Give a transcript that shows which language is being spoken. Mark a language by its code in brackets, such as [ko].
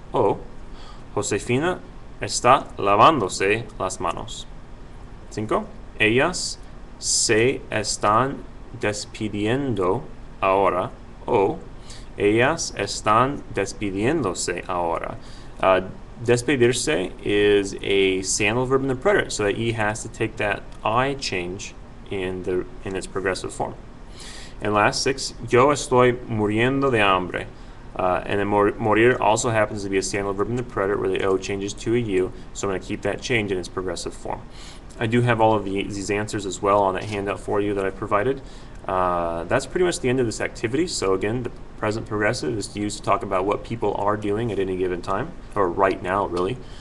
[es] O Josefina está lavándose las manos. 5. Ellas se están despidiendo ahora. O ellas están despidiéndose ahora. [en] Despedirse is a sandal verb in the preterite, so that E has to take that I change in its progressive form. And last 6, [es] yo estoy muriendo de hambre. [en] And then morir also happens to be a sandal verb in the preterite where the O changes to a U, so I'm going to keep that change in its progressive form. I do have all of these answers as well on that handout for you that I provided. That's pretty much the end of this activity. So again, the present progressive is used to talk about what people are doing at any given time, or right now really.